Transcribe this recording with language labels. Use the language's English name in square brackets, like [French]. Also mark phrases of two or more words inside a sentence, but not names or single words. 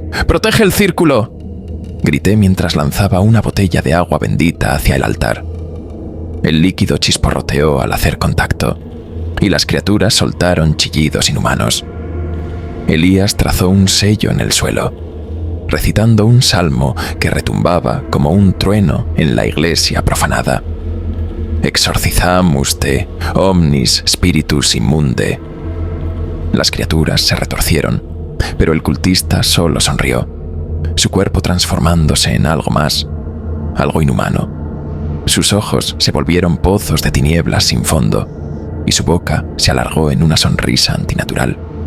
[Spanish] ¡Protege el círculo!», grité mientras lanzaba una botella de agua bendita hacia el altar. El líquido chisporroteó al hacer contacto, y las criaturas soltaron chillidos inhumanos. Elías trazó un sello en el suelo, recitando un salmo que retumbaba como un trueno en la iglesia profanada. [Latin] «Exorcizamus te, omnis spiritus immunde». [Spanish] Las criaturas se retorcieron, pero el cultista solo sonrió, su cuerpo transformándose en algo más, algo inhumano. Sus ojos se volvieron pozos de tinieblas sin fondo, y su boca se alargó en una sonrisa antinatural.